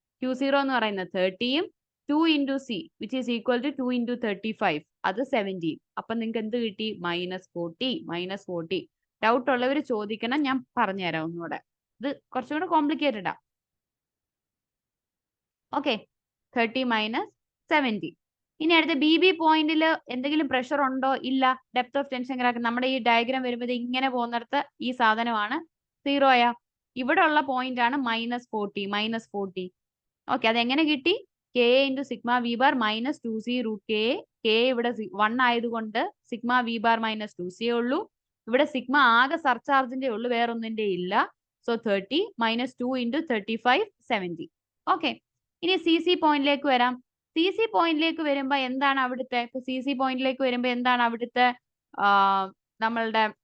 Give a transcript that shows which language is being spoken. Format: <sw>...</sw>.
<ml>Q0 എന്ന് പറയുന്നത് 30യും 2 into C</ml> <en>which is equal to 2 into 35.</en> <ml>അത് 17. അപ്പൊ നിങ്ങൾക്ക് എന്ത് കിട്ടി? -40. ഡൗട്ട് ഉള്ളവർ ചോദിക്കണം, ഞാൻ പറഞ്ഞുതരാം ഒന്നുകൂടെ. ഇത് കുറച്ചുകൂടെ കോംപ്ലിക്കേറ്റഡ് ആ. Okay, 30 minus 70. ഇനി അടുത്ത BB പോയിന്റിൽ എന്തെങ്കിലും പ്രഷർ ഉണ്ടോ? ഇല്ല. ഡെപ്ത് ഓഫ് ടെൻഷൻ ക്രാക്ക് നമ്മുടെ ഈ ഡയഗ്രാം വരുമ്പോൾ ഇങ്ങനെ പോകുന്നിടത്ത് ഈ സാധനമാണ് 0. ഇവിടെ ഉള്ള പോയിന്റ് ആണ് -40. ഓക്കെ, അതെങ്ങനെ കിട്ടി?</ml> <en>Ka into sigma V bar minus 2C root Ka.</en> <ml>Ka ഇവിടെ 1 ആയതുകൊണ്ട് sigma V bar minus 2C ഉള്ളൂ. ഇവിടെ സിഗ്മ ആകെ സർചാർജിന്റെ ഉള്ളൂ, വേറൊന്നിന്റെ ഇല്ല. So 30 minus 2 into 35 70. ഓക്കെ, ഇനി CC പോയിന്റിലേക്ക് വരാം. CC പോയിന്റിലേക്ക് വരുമ്പോ എന്താണ് അവിടുത്തെ? CC പോയിന്റിലേക്ക് വരുമ്പോ എന്താണ് അവിടുത്തെ നമ്മളുടെ</ml>